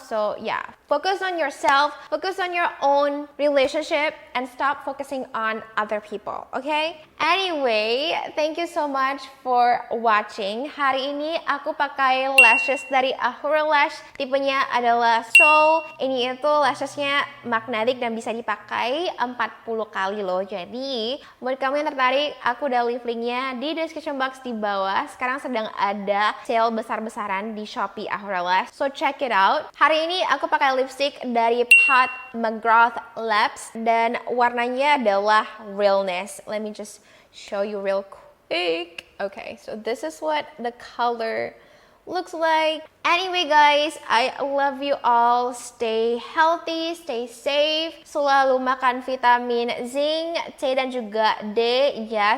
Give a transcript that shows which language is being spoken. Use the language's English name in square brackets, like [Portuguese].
[English] So yeah, focus on yourself, focus on your own relationship, and stop focusing on other people, okay? Anyway, thank you so much for watching. [Indonesian] Hari ini aku pakai lashes dari Ahura Lash. Tipenya adalah Soul. Ini itu lashesnya magnetic dan bisa dipakai 40 kali loh. Jadi, buat kamu yang tertarik, aku udah leave linknya di description box di bawah. Sekarang sedang ada sale besar-besaran di Shopee Ahura Lash, [English] so check it out. [Indonesian] Hari ini aku pakai lipstick dari Pat McGrath Labs dan warnanya adalah Realness. [English] Let me just show you real quick. Okay, so this is what the color looks like. Anyway guys, I love you all. Stay healthy, stay safe. [Indonesian] Selalu makan vitamin zinc, C dan juga D ya.